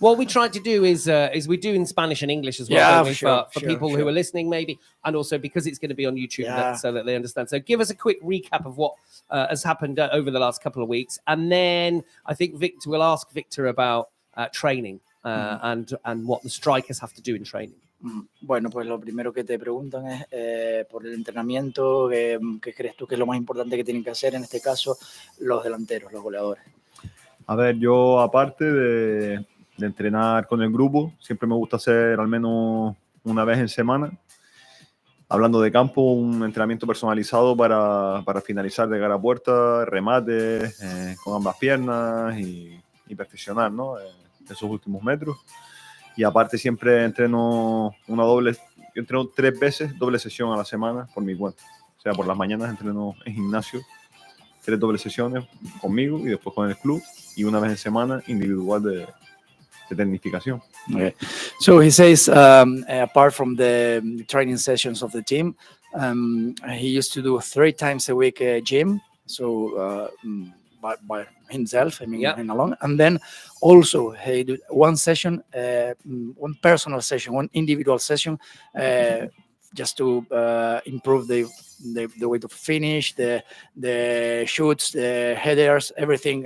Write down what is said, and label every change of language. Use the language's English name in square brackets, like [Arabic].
[English] What we try to do is we do in Spanish and English as well, for people who are listening, maybe, and also because it's going to be on YouTube, so that they understand. So give us a quick recap of what has happened over the last couple of weeks, and then I think we'll ask Victor about training and what the strikers have to do in training. [Spanish] Bueno, pues lo primero que te preguntan es por el entrenamiento, ¿qué crees tú que es lo más importante que tienen que hacer en este caso los delanteros, los goleadores? A ver, yo aparte de entrenar con el grupo, siempre me gusta hacer al menos una vez en semana, hablando de campo, un entrenamiento personalizado para finalizar de cara a puerta, remate con ambas piernas y perfeccionar, ¿no? Esos últimos metros. Y aparte siempre entreno yo entreno 3 veces, doble sesión a la semana por mi cuenta. O sea, por las mañanas entreno en gimnasio, 3 dobles sesiones conmigo y después con el club, y una vez en semana individual de tecnificación. [English] Okay. So he says, apart from the training sessions of the team, he used to do 3 times a week gym. So by himself. I mean, Yeah. in alone, and then also he did one session, one personal session, one individual session, just to improve the way to finish, the shoots, the headers, everything.